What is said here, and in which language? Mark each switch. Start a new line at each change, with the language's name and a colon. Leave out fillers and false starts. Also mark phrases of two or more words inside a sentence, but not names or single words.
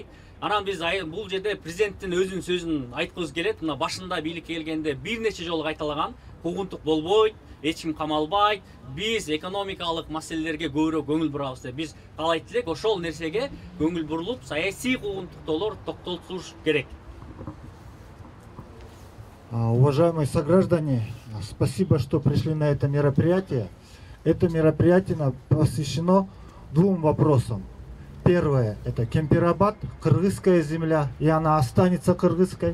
Kyrgyz: Анан биз бул жерде президенттин өзүнүн сөзүн айткыбыз келет. Мына башында бийликке келгенде бир нече жолу кайталаган, куугунтук болбойт, эч ким камалбайт, биз экономикалык маселелерге көбүрөөк көңүл бурабыз деп. Биз каалайт элек ошол нерсеге көңүл бурулуп, саясий куугунтуктоолор токтотулуш керек.
Russian: Уважаемые сограждане, спасибо, что пришли на это мероприятие. Это мероприятие посвящено двум вопросам. Первое – это Кемпирабад, кыргызская земля, и она останется кыргызской.